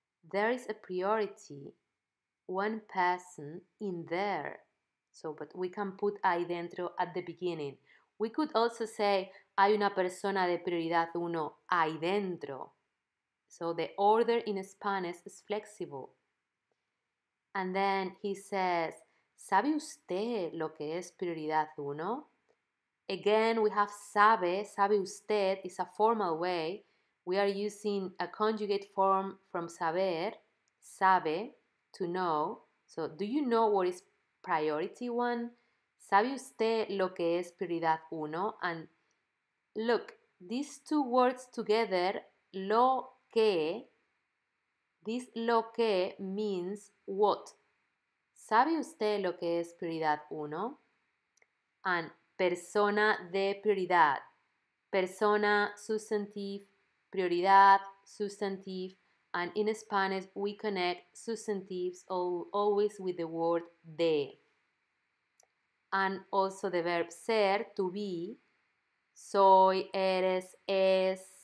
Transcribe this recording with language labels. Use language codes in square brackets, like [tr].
[en] There is a priority, one person in there. So, but we can put ahí dentro at the beginning. We could also say, [es] hay una persona de prioridad 1 ahí dentro. [en] So the order in Spanish is flexible. And then he says, [es] ¿sabe usted lo que es prioridad 1? [en] Again, we have [es] sabe usted [en] is a formal way. We are using a conjugate form from saber, sabe, to know. So, do you know what is priority 1? [es] ¿Sabe usted lo que es prioridad 1? [en] And look, these two words together, lo que, this lo que means what? [es] ¿Sabe usted lo que es prioridad 1? and persona de prioridad. [en] Persona, substantive, prioridad, substantive, and in Spanish we connect substantives always with the word de. And also the verb ser, to be, [es] soy, eres, es.